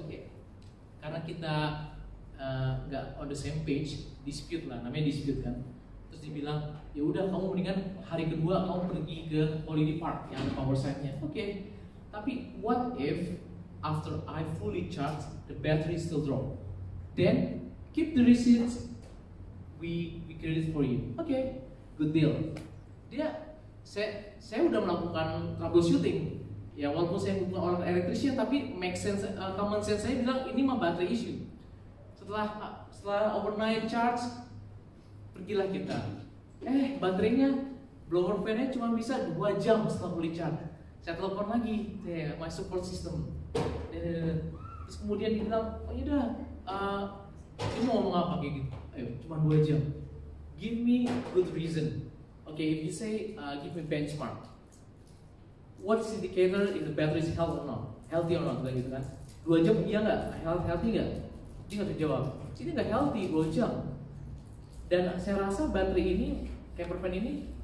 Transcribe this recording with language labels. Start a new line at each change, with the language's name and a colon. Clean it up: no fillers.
Indonesian: Oke, karena kita nggak
English: on the same page,
Indonesian: dispute lah, namanya dispute kan. Terus dibilang, ya udah kamu mendingan hari kedua kamu pergi ke Holiday Park yang ada power site-nya. Oke.
English: Tapi what if after I fully charge the battery still drop? Then keep the receipts, we credit for you.
Indonesian: Oke,
English: good deal.
Indonesian: Saya udah melakukan troubleshooting. Ya walaupun saya bukan orang electrician, tapi make sense, common sense saya bilang ini mah baterai issue. Setelah overnight charge, pergilah kita. Baterainya blower fan-nya cuma bisa 2 jam setelah fully charge. Saya telepon lagi,
English: my support system.
Indonesian: Terus kemudian dia bilang, oh yaudah, ini mau ngomong apa kayak gitu? Ayo, cuma 2 jam.
English: Give me good reason. Okay, if you say, give me benchmark. What is indicator if the battery is healthy or not? Healthy or not,
Indonesian: gitu kan? 2 jam iya nggak? Healthy nggak? Dia nggak terjawab. Ini nggak healthy 2 jam. Dan saya rasa baterai ini, camper van ini